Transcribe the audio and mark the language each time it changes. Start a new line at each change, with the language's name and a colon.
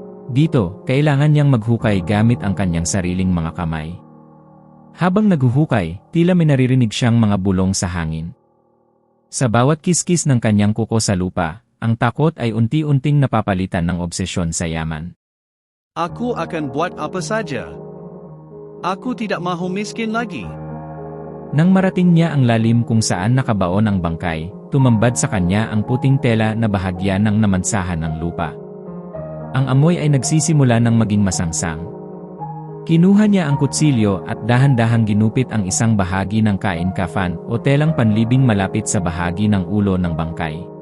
Filipino: Dito, kailangan niyang maghukay gamit ang kanyang sariling mga kamay. Habang naghuhukay, tila may naririnig siyang mga bulong sa hangin. Sa bawat kiskis ng kanyang kuko sa lupa, ang takot ay unti-unting napapalitan ng obsesyon sa yaman.
Malay: Aku akan buat apa saja. Aku tidak mahu miskin lagi.
Filipino: Nang marating niya ang lalim kung saan nakabaon ang bangkay, tumambad sa kanya ang puting tela na bahagya ng namansahan ng lupa. Ang amoy ay nagsisimula ng maging masangsang. Kinuha niya ang kutsilyo at dahan-dahang ginupit ang isang bahagi ng kain kafan o telang panlibing malapit sa bahagi ng ulo ng bangkay.